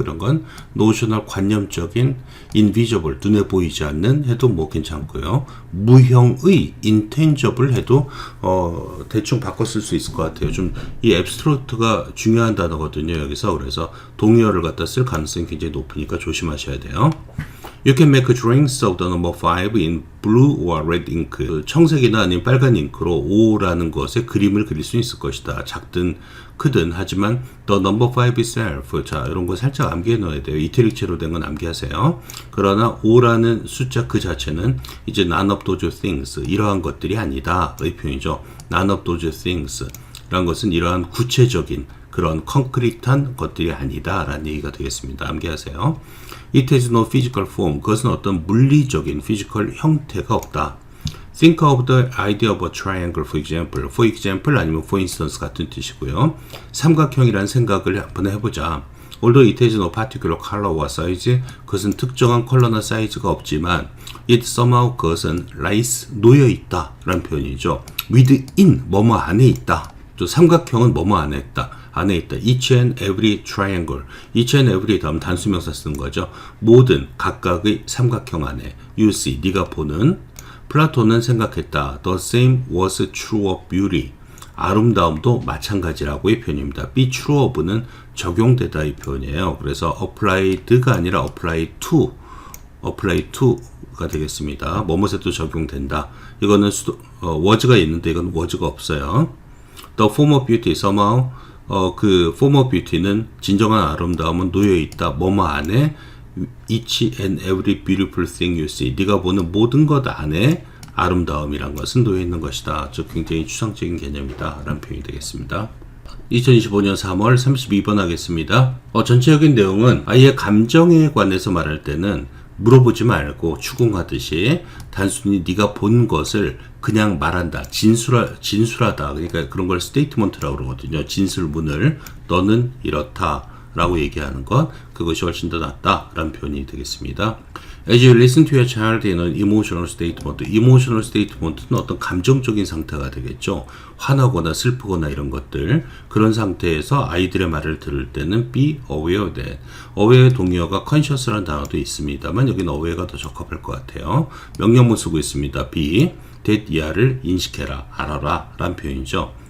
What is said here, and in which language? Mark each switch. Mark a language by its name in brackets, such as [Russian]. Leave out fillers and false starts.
[Korean] 이런 건 notional 관념적인 invisible 눈에 보이지 않는 해도 뭐 괜찮고요. 무형의 intangible 해도 대충 바꿔 쓸 수 있을 것 같아요. 좀 이 abstract가 중요한 단어거든요. 여기서 그래서 동의어를 갖다 쓸 가능성이 굉장히 높으니까 조심하셔야 돼요. [English] You can make drawings of the number 5 in blue or red ink. [Korean] 청색이나 아니면 빨간 잉크로 5라는 것에 그림을 그릴 수 있을 것이다. 작든 크든 하지만 [English] the number 5 itself. [Korean] 자, 이런 거 살짝 암기해 넣어야 돼요. 이태릭체로 된 건 암기하세요. 그러나 5라는 숫자 그 자체는 이제 [English] none of those things. [Korean] 이러한 것들이 아니다. 의 표현이죠. none of those things. 라는 것은 이러한 구체적인 그런 콘크리트한 것들이 아니다 라는 얘기가 되겠습니다. 암기하세요. [English] It has no physical form. [Korean] 그것은 어떤 물리적인 physical 형태가 없다. [English] Think of the idea of a triangle for example. For example 아니면 for instance 같은 뜻이고요. [Korean] 삼각형이라는 생각을 한번 해보자. [English] Although it has no particular color or size. [Korean] 그것은 특정한 컬러나 사이즈가 없지만 [English] it somehow [Korean] 그것은 lies 놓여있다 라는 표현이죠. within 뭐뭐 안에 있다. 또 삼각형은 뭐뭐 안에 있다. 안에 있다. [English] Each and every triangle. [Korean] Each and every 다음 단수명사 쓰는 거죠. 모든 각각의 삼각형 안에 you see 네가 보는 플라톤은 생각했다. [English] The same was true of beauty. [Korean] 아름다움도 마찬가지라고의 표현입니다. be true of는 적용되다 이 표현이에요. 그래서 applied가 아니라 apply to가 되겠습니다. 뭐뭐에도 적용된다. 이거는 was가 있는데 이건 was가 없어요. [English] The form of beauty somehow [Korean] 그 form of beauty는 진정한 아름다움은 놓여 있다. 뭐뭐 안에 [English] each and every beautiful thing you see. [Korean] 네가 보는 모든 것 안에 아름다움이란 것은 놓여 있는 것이다. 즉 굉장히 추상적인 개념이다. 라는 표현이 되겠습니다. 2025년 3월 32번 하겠습니다. 전체적인 내용은 아이의 감정에 관해서 말할 때는 물어보지 말고 추궁하듯이 단순히 네가 본 것을 그냥 말한다. 진술하다. 그러니까 그런 걸 스테이트먼트라고 그러거든요. 진술문을 너는 이렇다 라고 얘기하는 것, 그것이 훨씬 더 낫다 라는 표현이 되겠습니다. [English] As you listen to your child in an emotional statement, emotional statement는 [Korean] 어떤 감정적인 상태가 되겠죠. 화나거나 슬프거나 이런 것들, 그런 상태에서 아이들의 말을 들을 때는 [English] be aware that. [Korean] aware의 동의어가 conscious라는 단어도 있습니다만 여기는 aware가 더 적합할 것 같아요. 명령문 쓰고 있습니다. be that 이하를 인식해라, 알아라 라는 표현이죠.